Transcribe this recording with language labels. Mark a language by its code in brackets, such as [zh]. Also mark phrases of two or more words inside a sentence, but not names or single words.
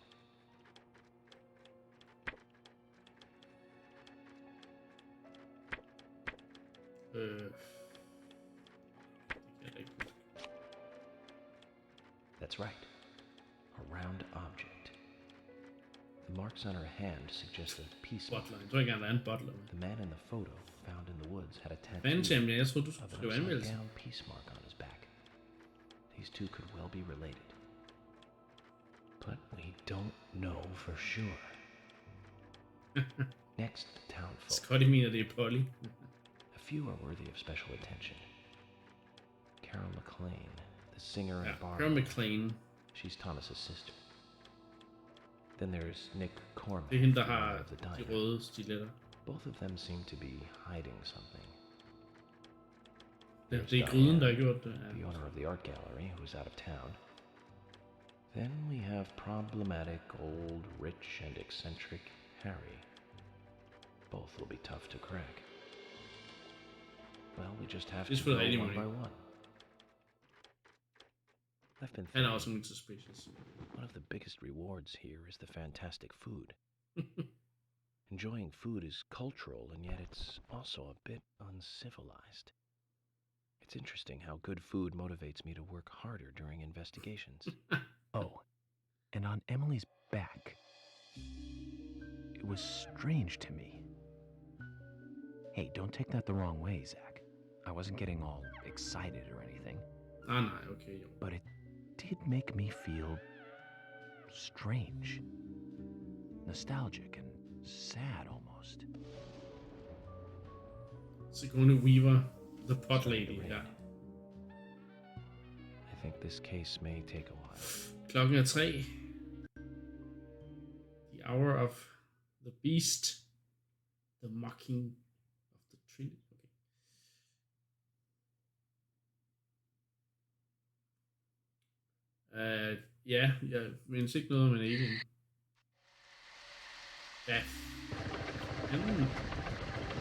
[en] That's right. A round object. The marks on her hand suggest a peace mark. Butler. [da] Jeg tror ikke, han er en butler. [en] The man in the photo found in the woods had a tattoo [da] Vandtjem, jeg troede, du [en] of [da] skulle [en] an [da] skrive anmeldelse. [en] upside-down peace mark on his back. These 2 could well be related. But we don't know for sure. Next, the town folk. [da] Scotty mener, det er Polly. [en] A few are worthy of special attention. Carol McLean, the singer and barmaid. Carol McLean. She's Thomas's sister. Then there's Nick Cormack, [da] Det er hende, der [en] the owner [da] har [en] of the [da] de [en] diner. [da] røde stiletter. [en] Both of them seem to be hiding something. [da] Det er gryden, der har gjort det. [en] The owner of the art gallery, who's out of town. Then we have problematic, old, rich, and eccentric Harry. Both will be tough to crack. Well, we just have to go one by one. I've been [da] Han er [en] thinking, [da] også en suspicious. [en] one of the biggest rewards here is the fantastic food. Enjoying food is cultural, and yet it's also a bit uncivilized. It's interesting how good food motivates me to work harder during investigations. Oh, and on Emily's back, it was strange to me. Hey, don't take that the wrong way, Zach. I wasn't getting all excited or anything. [da] Nej, okay, jo. [en] But it did make me feel strange. Nostalgic and sad almost. Sigourney Weaver, the pot lady, ja. I think this case may take a while. [da] Klokken er 3. [en] The hour of the beast. The mocking of the Trinity. Okay. [da] Ja, jeg mindes ikke noget om en alien. Ja.